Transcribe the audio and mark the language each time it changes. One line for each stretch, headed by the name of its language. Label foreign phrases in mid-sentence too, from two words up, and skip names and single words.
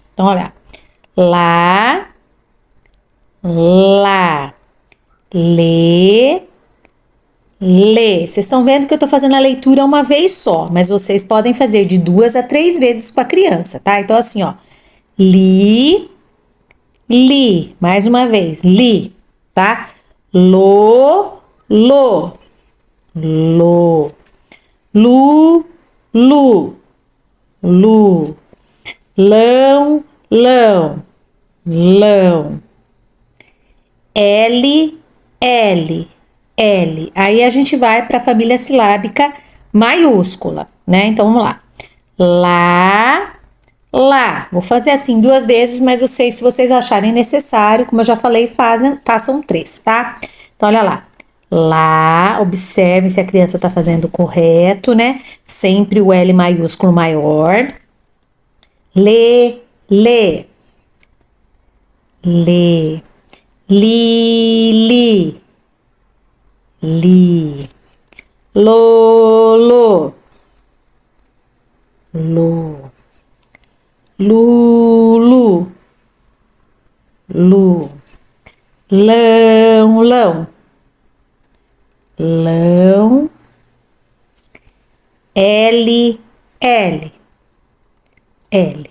Portuguese: Então, olha, lá, lá, lê, lê. Vocês estão vendo que eu tô fazendo a leitura uma vez só, mas vocês podem fazer de 2 a 3 vezes com a criança, tá? Então, assim, ó, li, li, mais uma vez, li, tá? Lo, lo, lo, lu, lu, lu, lão, lão, lão, L, L, L. Aí a gente vai para a família silábica maiúscula, né? Então vamos lá. Lá, lá. Vou fazer assim 2 vezes, mas vocês, se vocês acharem necessário, como eu já falei, façam 3, tá? Então olha lá. Lá, observe se a criança está fazendo correto, né? Sempre o L maiúsculo maior. Lê, lê, lê, li, li, li, lo, lo, lo, lu, lu, lu, lão, lão, lão, L, L, L.